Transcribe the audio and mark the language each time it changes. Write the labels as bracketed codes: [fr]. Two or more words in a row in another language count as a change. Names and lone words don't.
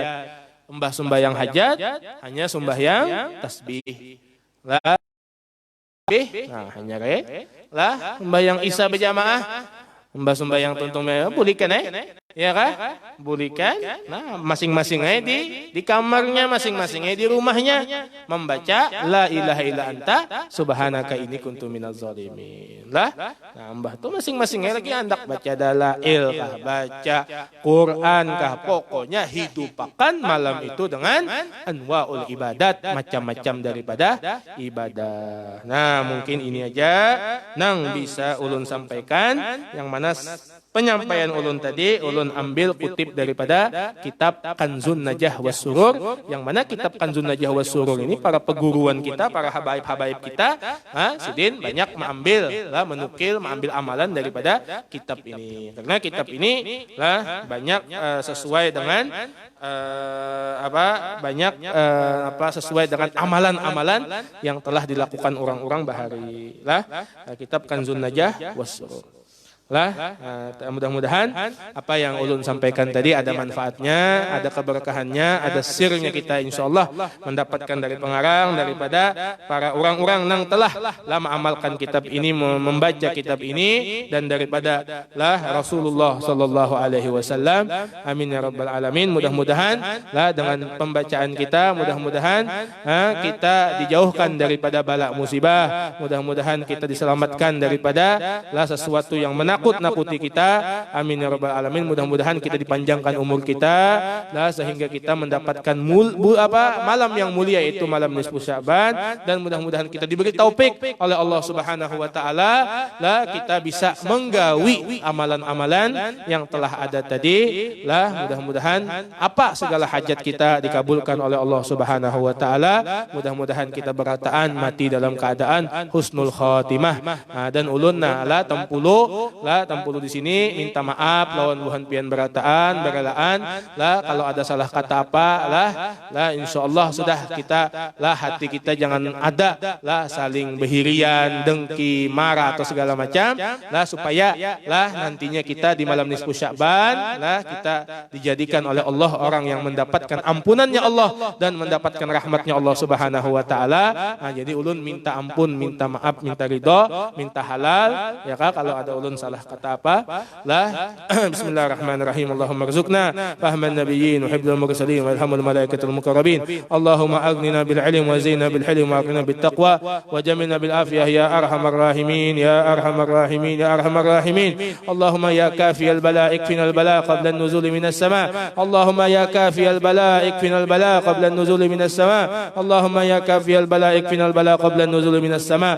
[bjn] Mbah sembahyang hajat hanya sembahyang tasbih. Lah, nah hanya lah sembahyang Isya berjamaah. Mbah sembahyang tuntung bulikan ya kah? Bulikan. Nah, masing-masing di kamarnya masing-masing di rumahnya membaca [ar] لا إله إلا أنت سبحانك إني كنت من الظالمين. [bjn] Lah, nah mbah tuh masing-masing lagi hendak baca dalail kah, baca Quran kah, pokoknya hidupakan malam itu dengan [ar] أنواع العبادات, [bjn] macam-macam daripada ibadah. Nah, mungkin ini aja nang bisa ulun sampaikan, yang mana penyampaian ulun tadi ulun ambil kutip daripada kitab Kanzun Najah was Surur, yang mana kitab Kanzun Najah was Surur ini para peguruan kita, para habaib-habaib kita, Sidin banyak menukil, mengambil amalan daripada kitab ini. Karena kitab ini banyak sesuai dengan sesuai dengan amalan-amalan yang telah dilakukan orang-orang bahari. Kitab Kanzun Najah was Surur. Mudah-mudahan apa yang ulun sampaikan tadi ada manfaatnya, ada keberkahannya, ada sirnya, kita insyaallah mendapatkan dari pengarang, daripada para orang-orang yang telah lama amalkan kitab ini, membaca kitab ini, dan daripada Rasulullah [ar] صلى الله عليه وسلم. آمين يا رب العالمين. [bjn] Mudah-mudahan dengan pembacaan kita, mudah-mudahan kita dijauhkan daripada bala musibah, mudah-mudahan kita diselamatkan daripada sesuatu yang nakut-nakuti kita. [ar] آمين يا رب العالمين. [bjn] Mudah-mudahan kita dipanjangkan umur kita sehingga kita mendapatkan malam yang mulia, itu malam nisfu Sya'ban, dan mudah-mudahan kita diberi taufik oleh Allah [ar] سبحانه وتعالى [bjn] kita bisa menggawi amalan-amalan yang telah ada tadi. Mudah-mudahan apa segala hajat kita dikabulkan oleh Allah [ar] سبحانه وتعالى. [bjn] Mudah-mudahan kita berataan mati dalam keadaan [ar] حسن الخاتمة. [bjn] Dan ulun tampulu di sini minta maaf lawan buhan pian berataan beralaan kalau ada salah kata apa insyaallah sudah kita hati kita jangan ada saling behirian, dengki, marah atau segala macam supaya nantinya kita di malam nisfu Sya'ban kita dijadikan oleh Allah orang yang mendapatkan ampunannya Allah dan mendapatkan rahmatnya Allah [ar] سبحانه وتعالى. [bjn] Jadi ulun minta ampun, minta maaf, minta ridho, minta halal, ya kak, kalau ada ulun salah kata apa. [ar] بسم الله الرحمن الرحيم. اللهم ارزقنا فهم النبيين وحفظ المرسلين وإلهام الملائكة المقربين. اللهم أغننا بالعلم وزينا بالحلم وأغننا بالتقوى وجملنا بالعافية يا أرحم الراحمين يا أرحم الراحمين يا أرحم الراحمين. اللهم يا كافي البلاء اكفنا البلاء قبل النزول من السماء. اللهم يا كافي البلاء اكفنا البلاء قبل النزول من السماء. اللهم يا كافي البلاء اكفنا البلاء قبل النزول من السماء.